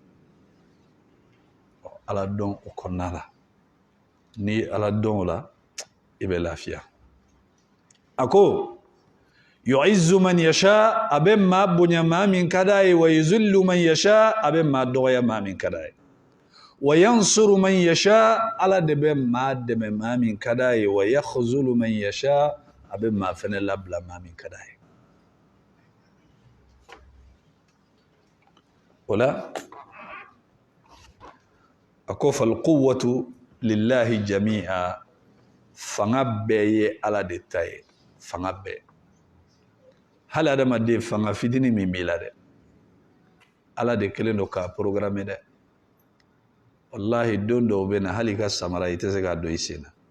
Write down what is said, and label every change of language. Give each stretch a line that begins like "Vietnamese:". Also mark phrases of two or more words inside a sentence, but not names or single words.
Bambara: ala dɔn o kɔnɔna la ni ala dɔn o la i bɛ lafiya a ko
Arabic: يعز من يشاء
Bambara: a bɛ maa bonya maa min ka d'a ye
Arabic: ويذل من يشاء
Bambara: a bɛ maa dɔgɔya maa min ka d'a ye
Arabic: وينصر من يشاء
Bambara: ala de bɛ maa dɛmɛ maa min ka d'a ye
Arabic: ويخذل من يشاء
Bambara: a bɛ maa fɛnɛ labila maa min ka d'a ye o la a ko
Arabic: فالقوة لله جميعا
Bambara: fanga bɛɛ ye ala de ta ye fanga bɛɛ hali adamaden fanga fitini min b'i la dɛ ala de kelen don k'a programme dɛ wallahi don dɔw bɛ na hali ka samara i tɛ se k'a don i sen na